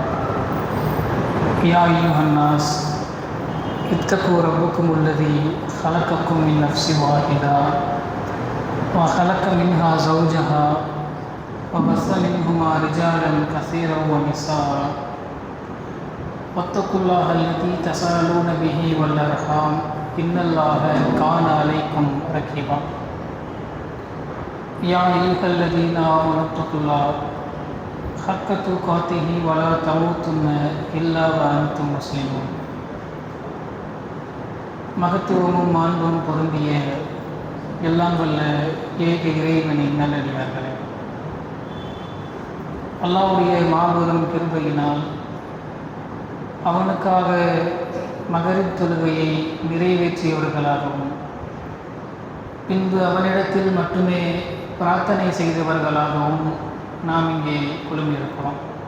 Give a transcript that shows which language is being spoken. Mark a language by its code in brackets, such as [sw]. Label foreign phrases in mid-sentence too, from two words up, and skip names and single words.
[ar] يا أيها الناس اتقوا ربكم الذي خلقكم من نفس واحدة وخلق منها زوجها وبث منهما رجالا كثيرا ونساء واتقوا الله الذي تساءلون به والأرحام إن الله كان عليكم رقيبا. يا أيها الذين آمنوا اتقوا الله حق تقاته ولا تموتن إلا وأنتم مسلمون. [ta] மகத்துவமும் மாண்பும் பொருந்திய எல்லாம் வல்ல ஏக இறைவனின் நல்லடியார்களே, அல்லாஹ்வுடைய மாபெரும் கிருபையினால் அவனுக்காக மகரிப் தொழுகையை நிறைவேற்றியவர்களாகவும் பின்பு அவனிடத்தில் மட்டுமே பிரார்த்தனை செய்தவர்களாகவும் நாம் இங்கே குழுமியிருக்கிறோம்.